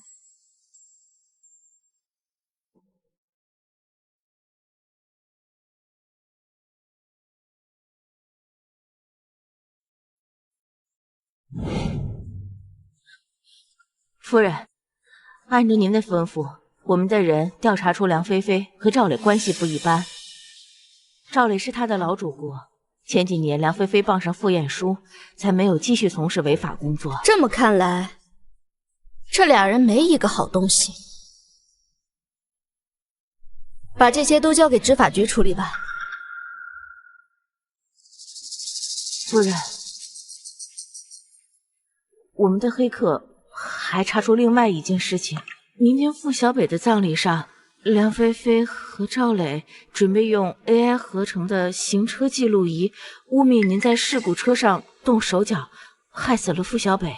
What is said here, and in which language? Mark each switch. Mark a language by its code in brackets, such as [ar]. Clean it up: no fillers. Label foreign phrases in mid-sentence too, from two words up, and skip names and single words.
[zh] 夫人，按照您的吩咐，我們的人調查出梁菲菲和趙磊關係不一般。趙磊是他的老主顧，前幾年梁菲菲傍上傅彥叔，才沒有繼續從事違法工作。這麼看來，這倆人沒一個好東西。把這些都交給執法局處理吧。夫人，我們的黑客還查出另外一件事情，明天付小北的葬禮上，梁菲菲和趙磊準備用 AI 合成的行車記錄儀污衊您在事故車上動手腳，害死了付小北。